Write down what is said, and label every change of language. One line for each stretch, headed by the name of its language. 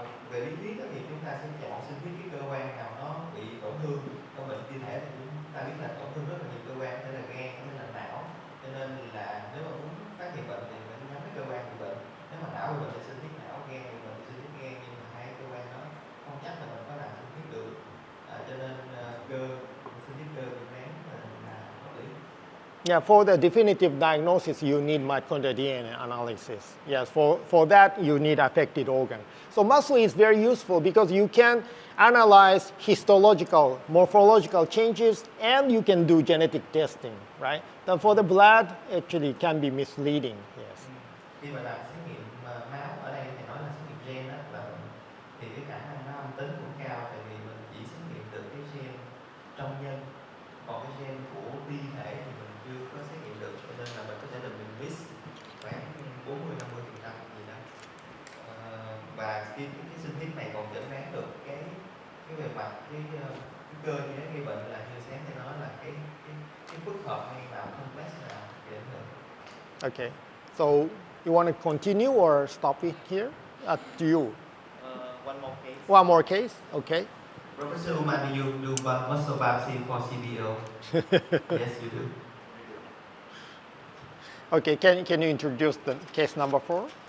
Vietnamese: Về lý thuyết thì chúng ta sẽ chọn sinh thiết cái cơ quan nào nó bị tổn thương trong bệnh ti thể, thì chúng ta biết là tổn thương rất là nhiều cơ quan, như là gan, như là não, cho nên là nếu mà muốn phát hiện bệnh thì phải nhắm cái cơ quan bị bệnh. Nếu mà não bị bệnh thì sinh thiết não, gan bị bệnh thì sinh thiết gan, nhưng mà hai cơ quan đó không chắc là mình có làm sinh thiết được, cho nên sinh thiết cơ Việt Nam là hợp lý.
English: Yeah, for the definitive diagnosis, you need mitochondrial DNA analysis. Yes, for that, you need affected organ. So muscle is very useful because you can analyze histological, morphological changes, and you can do genetic testing, right? Then for the blood, actually can be misleading, yes.
Vietnamese: Khi mà làm xét nghiệm máu ở đây thì nói là xét nghiệm gen đó là thì cái khả năng nó âm tính cũng cao, tại vì mình chỉ xét nghiệm được cái gen trong nhân, còn cái gen của ti thể thì mình chưa có xét nghiệm được, cho nên là mình có thể là mình miss khoảng 40-50% gì đó. Và cái sinh thiết này còn chẩn đoán được cái bề mặt cái cơ chế gây bệnh là như sáng thì nói là cái phức hợp hay nào complex nào thì ảnh hưởng.
English: Okay, so you want to continue or stop it here? Up to you. One more case. One more case, okay. Professor Uman, do you do muscle biopsy for CBO? Yes, you do. Okay, can you introduce the case number 4?